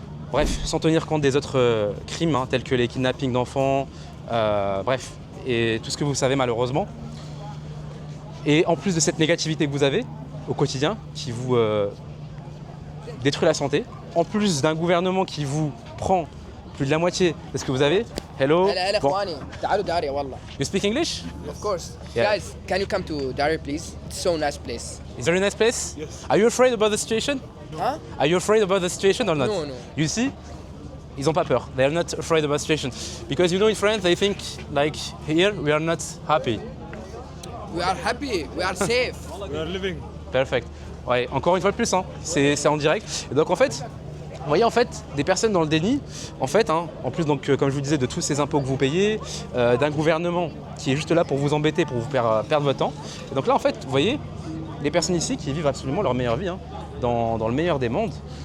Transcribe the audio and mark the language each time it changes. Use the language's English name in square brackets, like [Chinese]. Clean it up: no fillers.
[French] Bref, sans tenir compte des autres crimes tels que les kidnappings d'enfants, bref, et tout ce que vous savez malheureusement. Et en plus de cette négativité que vous avez au quotidien, qui vous détruit la santé, en plus d'un gouvernement qui vous prend plus de la moitié de ce que vous avez. [English] Hello. [Arabic] هلا هلا [French] Bon. [Arabic] اخواني تعالوا داري والله. [English] You speak English? Of course. Yeah. Guys, can you come to Dari please? It's so nice place. It's a very nice place? Yes. Are you afraid about the situation? Huh? Are you afraid about the situation or not? No, no. You see? [French] Ils ont pas peur. [English] They are not afraid about the situation. Because you know in France they think like here we are not happy. We are happy. We are safe. We are living. Perfect. [French] Ouais, encore une fois de plus, hein. C'est en direct. Et donc en fait, vous voyez en fait des personnes dans le déni, en fait, hein, en plus donc comme je vous disais de tous ces impôts que vous payez, d'un gouvernement qui est juste là pour vous embêter, pour vous faire perdre votre temps. Et donc là en fait, vous voyez, les personnes ici qui vivent absolument leur meilleure vie, hein, dans le meilleur des mondes.